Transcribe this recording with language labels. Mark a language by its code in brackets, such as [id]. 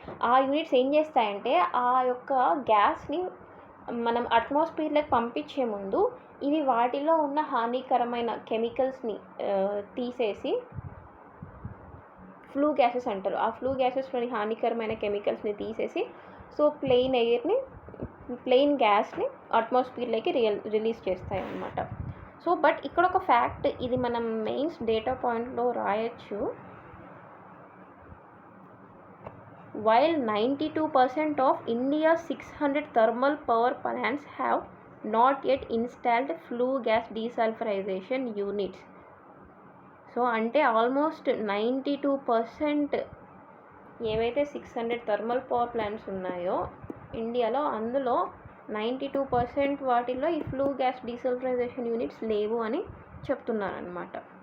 [te] ఆ యూనిట్స్ ఏం చేస్తాయంటే ఆ యొక్క గ్యాస్ని మనం అట్మాస్ఫియర్లోకి పంపించే ముందు ఇవి వాటిలో ఉన్న హానికరమైన కెమికల్స్ని తీసేసి ఫ్లూ గ్యాసెస్ అంటారు. ఆ ఫ్లూ గ్యాసెస్లోని హానికరమైన కెమికల్స్ని తీసేసి సో ప్లెయిన్ గ్యాస్ని అట్మాస్ఫియర్లోకి రిలీజ్ చేస్తాయి అన్నమాట. సో బట్ ఇక్కడ ఒక ఫ్యాక్ట్, ఇది మనం మెయిన్స్ డేటా పాయింట్లో రాయొచ్చు. [en] While 92% of India's 600 thermal power plants have not yet installed flue gas desulfurization units. [te] So అంటే ఆల్మోస్ట్ 92% ఏవైతే 600 థర్మల్ పవర్ ప్లాంట్స్ ఉన్నాయో ఇండియాలో, అందులో 92% వాటిల్లో ఈ ఫ్లూ గ్యాస్ డీసల్ఫరైజేషన్ యూనిట్స్ లేవు అని చెప్తున్నారనమాట.